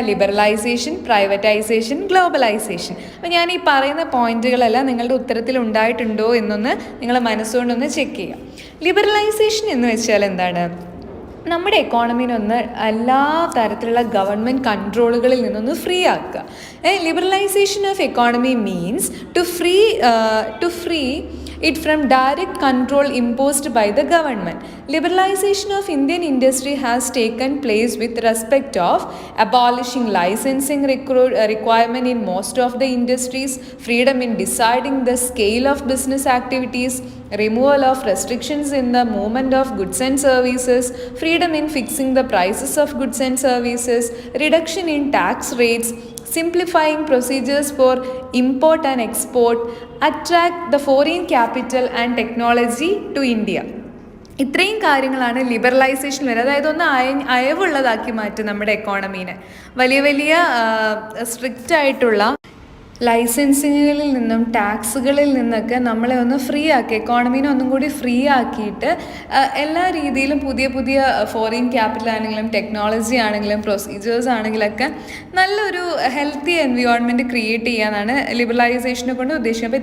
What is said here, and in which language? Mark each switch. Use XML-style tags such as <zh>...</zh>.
<ml>Liberalisation, privatisation, globalisation. അപ്പോൾ ഞാൻ ഈ പറയുന്ന പോയിന്റുകളെല്ലാം നിങ്ങളുടെ ഉത്തരത്തിൽ ഉണ്ടായിട്ടുണ്ടോ എന്നൊന്ന് നിങ്ങൾ മനസ്സുകൊണ്ടൊന്ന് ചെക്ക് ചെയ്യാം. ലിബറലൈസേഷൻ എന്ന് വെച്ചാൽ എന്താണ്? നമ്മുടെ എക്കോണമിനൊന്ന് എല്ലാ തരത്തിലുള്ള ഗവൺമെൻറ് കൺട്രോളുകളിൽ നിന്നൊന്ന് ഫ്രീ ആക്കുക.</ml> <en>Liberalisation of economy means to free it from direct control imposed by the government. Liberalization of Indian industry has taken place with respect of abolishing licensing requirement in most of the industries, freedom in deciding the scale of business activities, removal of restrictions in the movement of goods and services, freedom in fixing the prices of goods and services, reduction in tax rates, simplifying procedures for import and export, attract the foreign capital and technology to India.</en> <ml>ഇത്രയും കാര്യങ്ങളാണ് liberalisation വരെ. അതായത് ഒന്ന് അയവുള്ളതാക്കി മാറ്റും നമ്മുടെ എക്കോണമീനെ. വലിയ വലിയ strict ആയിട്ടുള്ള ലൈസൻസിങ്ങുകളിൽ നിന്നും ടാക്സുകളിൽ നിന്നൊക്കെ നമ്മളെ ഒന്ന് ഫ്രീ ആക്കി, എക്കോണമീനെ ഒന്നും കൂടി ഫ്രീ ആക്കിയിട്ട് എല്ലാ രീതിയിലും പുതിയ പുതിയ ഫോറിൻ ക്യാപിറ്റൽ ആണെങ്കിലും ടെക്നോളജി ആണെങ്കിലും പ്രൊസീജിയേഴ്സ് ആണെങ്കിലൊക്കെ നല്ലൊരു ഹെൽത്തി എൻവയോൺമെൻറ്റ് ക്രിയേറ്റ് ചെയ്യാനാണ് ലിബറലൈസേഷനെ കൊണ്ട് ഉദ്ദേശിക്കുന്നത്.</ml>